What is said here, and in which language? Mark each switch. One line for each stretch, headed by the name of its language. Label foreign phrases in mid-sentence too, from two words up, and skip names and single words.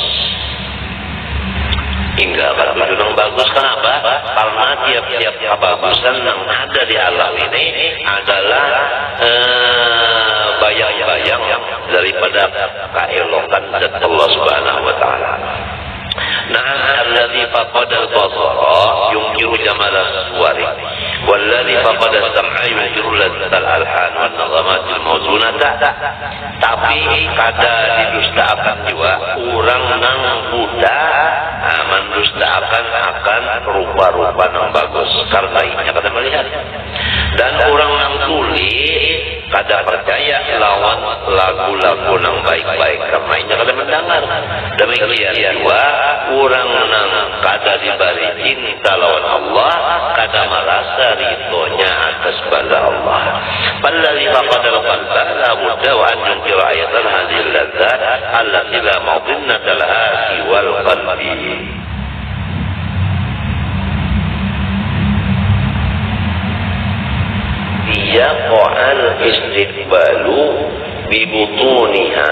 Banjar: Hingga kan tujuh yang bagus kenapa? Karena tiap-tiap kebagusan yang ada di alam ini adalah bayang-bayang daripada keelokan zat Allah
Arabic: سبحانه وتعالى. الذي فقد البصر ينكر جمال الصور والذي فقد السمع ينكر لذة الألحان والنغمات الموزونة.
Banjar: Tapi kada didustakan juga orang nang Buddha mendustakan akan rupa-rupa yang bagus karena ini kada melihat. Dan orang nang tuli kada percaya lawan lagu-lagu yang baik-baik karena ini kada mendengar. Demikian juga orang nang kada diberi cinta lawan Allah kada merasa ridhonya atas bala Allah.
Arabic: بل الذي فقد القلب لا بد وأن ينكر آيات هذه اللذات التي لا موضع لها سوى القلب. يقع الاستقبال ببطونها.